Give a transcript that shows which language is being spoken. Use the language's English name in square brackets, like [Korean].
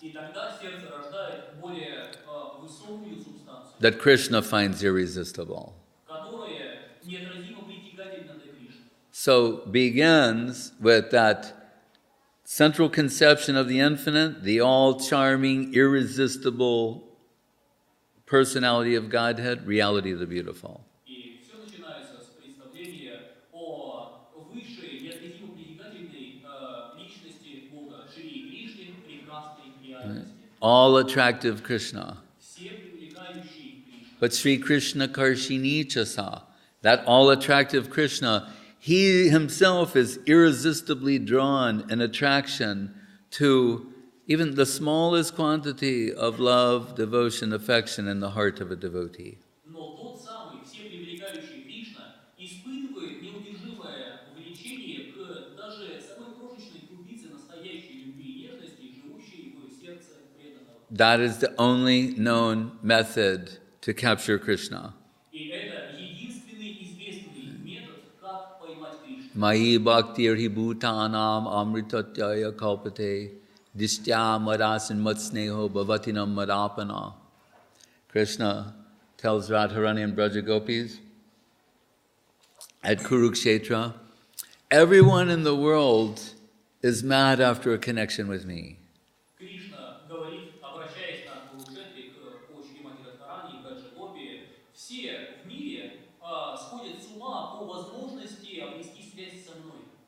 [Russian] И тогда сердце рождает более высокую субстанцию, [English] that Krishna finds irresistible. [Russian] которая неотразимо притягательна для Кришны. [English] So begins with that central conception of the infinite, the all-charming, irresistible personality of Godhead, reality of the beautiful. [Russian] И все начинается с представления о высшей, неотразимо притягательной личности Бога, Шри Кришне, прекрасной реальности. [English] All attractive Krishna. [Russian] Все привлекающие Кришну. [English] But Sri Krishna Karshini Chasa, that all-attractive Krishna, he himself is irresistibly drawn in attraction to even the smallest quantity of love, devotion, affection in the heart of a devotee. [Russian] Но тот самый, все привлекающий Кришна, испытывает неудержимое влечение к даже самой крошечной крупице настоящей любви и нежности, живущей в сердце преданного. [English] That is the only known method to capture Krishna. [Russian] И это единственный известный метод, как поймать Кришну. [Sanskrit] Mahi bhaktir hi bhutanam amritatyaya kalpate dishtya madasin matsneho bhavatinam madapana. [English] Krishna tells Radharani and Braja Gopis at Kurukshetra, everyone in the world is mad after a connection with me. [Russian] Кришна говорит, обращаясь на Курукшетре к Шримати Радхарани и Браджа Гопи, все в мире сходят с ума по возможности обрести связь со мной.